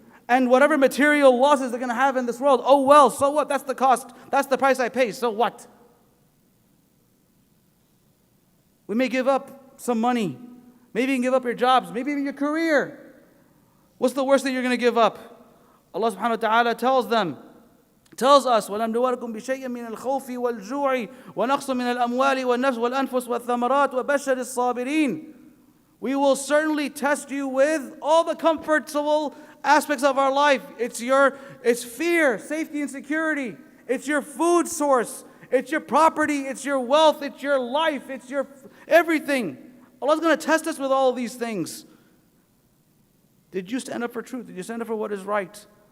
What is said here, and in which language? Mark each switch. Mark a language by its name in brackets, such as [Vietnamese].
[English] And whatever material losses they're going to have in this world, oh well, so what? That's the cost. That's the price I pay. So what? We may give up some money. Maybe you can give up your jobs. Maybe even your career. What's the worst thing you're going to give up? Allah subhanahu wa ta'ala tells us, [Arabic] وَلَمْنُوَرَكُمْ بِشَيْءٍ مِّنَ الْخَوْفِ وَالْجُوعِ وَنَقْصٍ مِّنَ الْأَمْوَالِ وَالنَّفْسِ وَالْأَنفُسِ وَالثَّمَرَاتِ وَبَشَّرِ الصَّابِرِينَ. [English] We will certainly test you with all the comfortable aspects of our life. It's fear, safety and security. It's your food source. It's your property. It's your wealth. It's your life. It's your everything. Allah's going to test us with all of these things. Did you stand up for truth? Did you stand up for what is right?